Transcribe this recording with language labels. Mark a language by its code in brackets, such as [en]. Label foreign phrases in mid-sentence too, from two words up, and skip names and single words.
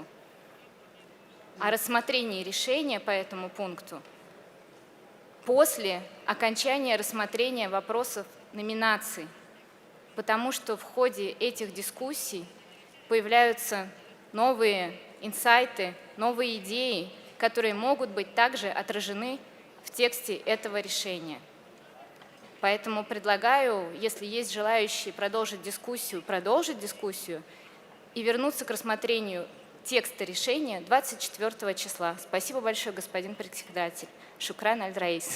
[ru] о рассмотрении решения по этому пункту после окончания рассмотрения вопросов номинаций, потому что в ходе этих дискуссий появляются новые инсайты, новые идеи, которые могут быть также отражены в тексте этого решения. Поэтому предлагаю, если есть желающие продолжить дискуссию и вернуться к рассмотрению текста решения 24 числа. Спасибо большое, господин председатель. [ar] شكرا الرئيس.